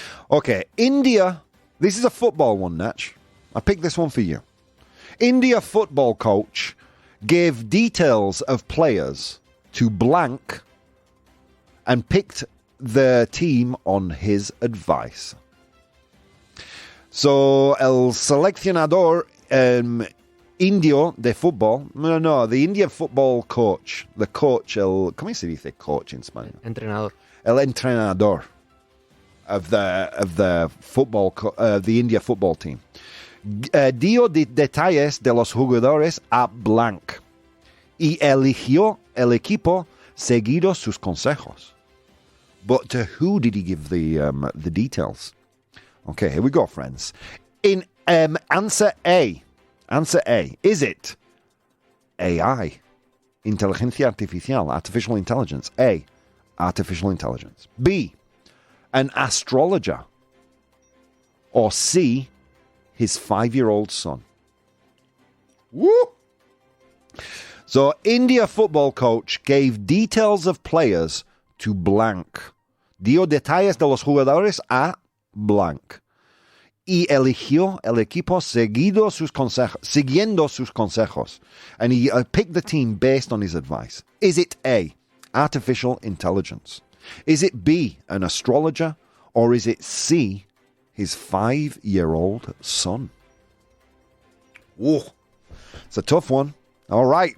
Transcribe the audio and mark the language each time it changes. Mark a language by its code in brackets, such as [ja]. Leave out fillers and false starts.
[en] Okay, India. This is a football one, Natch. I picked this one for you. India football coach gave details of players to blank and picked the team on his advice. [es] So, el seleccionador indio de fútbol, [en] the India football coach, the coach, [es] ¿cómo se dice coach en español? Entrenador. El entrenador [en] of the football, the India football team, [es] dio detalles de los jugadores a blank y eligió el equipo seguido sus consejos. [en] But to who did he give the details? Okay, here we go, friends. In answer A, is it AI, [es] inteligencia artificial, [en] artificial intelligence? A, artificial intelligence. B, an astrologer. Or C, his 5-year-old son. Woo! So, India football coach gave details of players to blank. [es] Dio detalles de los jugadores a blank. Y eligió el equipo siguiendo sus consejos. [en] And he picked the team based on his advice. Is it A, artificial intelligence? Is it B, an astrologer? Or is it C, his 5-year-old son? Whoa. It's a tough one. All right.